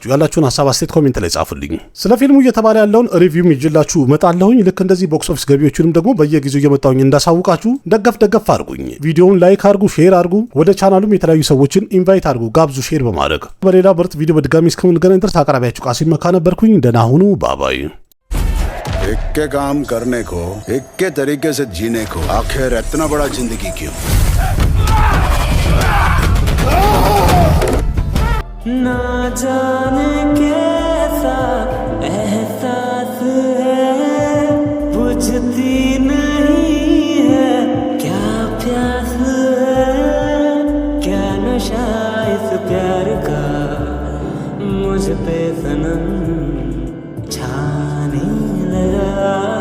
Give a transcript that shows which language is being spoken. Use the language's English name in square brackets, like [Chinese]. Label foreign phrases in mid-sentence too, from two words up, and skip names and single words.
[Amharic] ያላችሁን ሀሳብ አስተያየት ኮሜንት ላይ ጻፉልኝ። ስለ ፊልሙ እየተባለ ያለውን ሪቪውም ይዤላችሁ እመጣለሁኝ። ልክ እንደዚህ [English] box office [Amharic] ገቢዎችንም ደግሞ በየጊዜው እየመጣሁኝ እንዳሳውቃችሁ ደገፍ አድርጉኝ። ቪዲዮውን ላይክ አድርጉ፣ ሼር አድርጉ። ወደ ቻናሉም የተለያዩ ሰዎችን ኢንቫይት አድርጉ፣ ጋብዙ ሼር በማድረግ። በሌላ ምርጥ ቪዲዮ በድጋሚ እስከምንገናኝ ድረስ አቅራቢያችሁ ቃሲም መካ ነበርኩኝ። ደህና ሁኑ። ባባይ። [Hindi] एक के काम करने को, एक के तरीके से जीने को, आखिर इतना बड़ा जिंदगी क्यों? ना जाने कैसा एहसास है, बुझती नहीं है क्या प्यास है, क्या नशा इस प्यार का मुझ पे सनम छाने लगा।